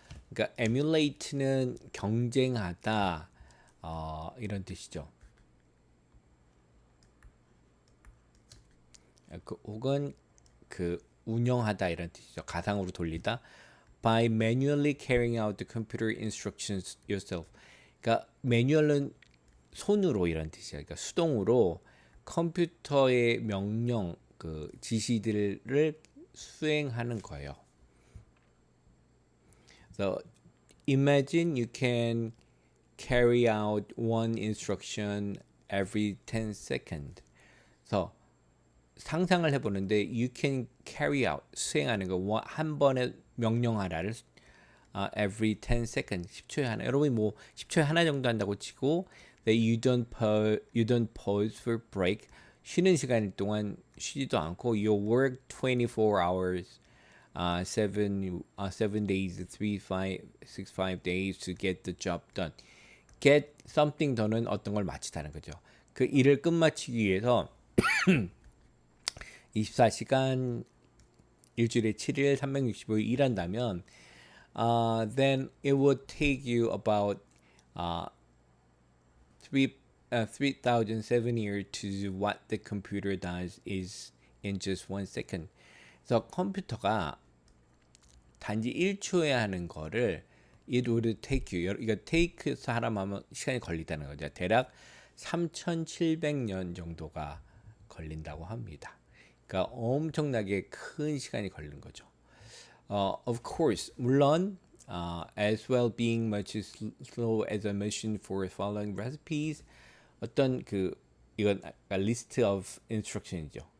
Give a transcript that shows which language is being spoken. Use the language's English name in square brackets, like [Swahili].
[Korean] 그러니까 emulate는 경쟁하다 이런 뜻이죠. 혹은 그 운영하다 이런 뜻이죠. 가상으로 돌리다. [English] By manually carrying out the computer instructions yourself. [Korean] 그러니까 매뉴얼은 손으로 이런 뜻이에요. 그러니까 수동으로 컴퓨터의 명령, 그 지시들을 수행하는 거예요. [English] So imagine you can carry out one instruction every 10 seconds. [Korean] 그래서 상상을 해보는데 [English] you can carry out [Korean] 수행하는 거 한 번에 명령하라를 [English] every 10 seconds [Korean] 10초에 하나. 여러분이 뭐 10초에 하나 정도 한다고 치고 [English] that you don't pause for break [Korean] 쉬는 시간 동안 쉬지도 않고 [English] you work 24 hours 7 days 365 days to get the job done. [Korean] get something done은 어떤 걸 마치다는 거죠. 그 일을 끝마치기 위해서 24시간 일주일에 7일 365일 일한다면 [English] then it would take you about uh, 3,007 years to do what the computer does is in just 1 second. [Korean] 그래서 컴퓨터가 단지 1초에 하는 거를 [English] it would take you, [Korean] 이거 take 사람 하면 시간이 걸리다는 거죠. 대략 3,700년 정도가 걸린다고 합니다. 그러니까 엄청나게 큰 시간이 걸리는 거죠. [English] Of course, [Korean] 물론 [English] as well being much slow as a machine for following recipes, 어떤 이건 list of instruction이죠.